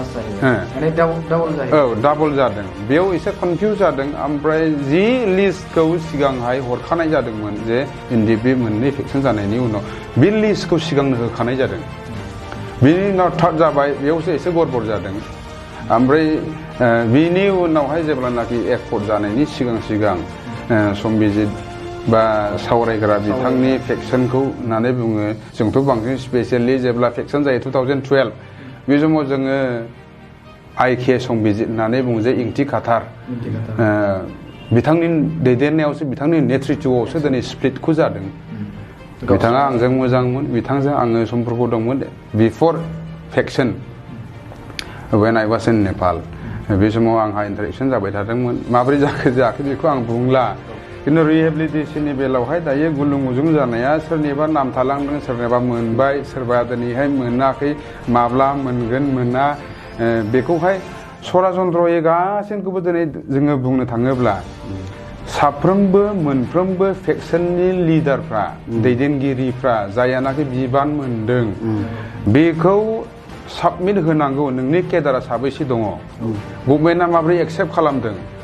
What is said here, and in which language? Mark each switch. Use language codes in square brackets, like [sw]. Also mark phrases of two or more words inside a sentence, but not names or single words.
[brx] औ डाबल जादों बेयाव एसे कनफिउज जादों ओमफ्राय जि लिस्टखौ सिगांहाय हरखानाय जादोंमोन जे NDFB मोननै फेक्सन जानायनि उनाव बे लिस्टखौ सिगांनो होखानाय जादों बिनि उनाव थार्ड जाबाय बेयावसो एसे गड़बड़ जादों ओमफ्राय बिनि उनावहाय जेब्लानाखि एकर्ड जानायनि सिगां सिगां संबिजित बा सावरायग्रा बिथांनि फेक्सनखौ होननानै बुङो जोंथ' बांसिन स्पेसियेलि जेब्ला फेक्सन जायो 2012 बे समाव जोङो IK संबिजित होननानै बुङो जे इंथि खाथार बिथांनि दैदेननायावसो बिथांनि नेतृत्वआवसो दिनै स्प्लिटखौ जादों बिथाङा आंजों मोजांमोन बिथांजों आङो सम्पर्क दंमोन बिफर फेक्सन [en] when I was in Nepal [brx] बे समाव आंहा इन्टारेक्सन जाबाय थादोंमोन माबोरै जायाखै बेखौ आं बुंला खिन्थु रिहेबिलिटेसननि बेलायावहाय दायो गुलुं गुजुं जानाया सोरनिबा नाम थालांदों सोरनिबा मोनबाय सोरबा दिनैहाय मोनाखै माब्ला मोनगोन मोना बेखौहाय सरासनस्रायै गासैखौबो दिनै जोङो बुंनो थाङोब्ला साफ्रोमबो मोनफ्रोमबो फेक्सननि लिडारफ्रा दैदेनगिरिफ्रा जायानाखि बिबान मोनदों बेखौ साबमिट होनांगौ नोंनि केडारा साबैसे दङ गभर्नमेन्टआ माबोरै एक्सेप्ट खालामदों